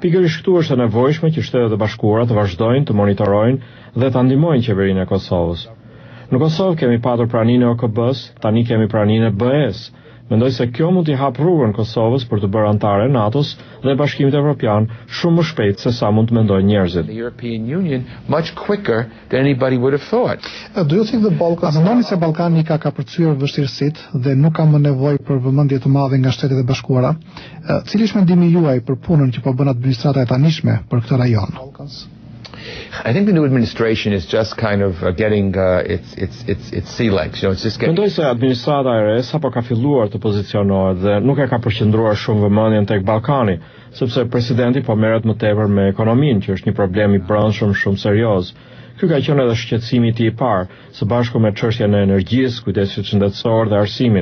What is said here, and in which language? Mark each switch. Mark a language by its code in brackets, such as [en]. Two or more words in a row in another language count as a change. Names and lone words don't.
[sq] Pikërisht këtu është e nevojshme që Shtetet e Bashkuara të vazhdojnë të monitorojnë dhe të ndihmojnë qeverinë e Kosovës. Në Kosovë kemi patur praninë e OKB-s, tani kemi praninë e BE-s. Mendoj se kjo mund t'i hap rrugën Kosovës për të bërë antare NATO-s dhe Bashkimit Evropian shumë më shpejt se sa mund të mendojnë njerëzit. [en] The European Union much quicker than anybody would have thought. Do you think the Balkans? [sq] A mendoni se Ballkani ka kapërcyer vështirësitë dhe nuk ka më nevojë për vëmendje të madhe nga Shtetet e Bashkuara? Cili është mendimi juaj për punën që po bën administrata e tanishme për këtë rajon? [en] I think the new administration is just kind of getting its sea legs. You know, it's just getting. [sq] Mendoj se administrata e re sapo ka filluar të pozicionohet dhe nuk e ka përqendruar shumë vëmendjen tek Ballkani, sepse presidenti po merret më tepër me ekonominë, që është një problem i brendshëm shumë serioz. Ky ka qenë edhe shqetësimi i tij i parë, së bashku me çështjen e energjisë, kujdesit shëndetësor dhe arsimit.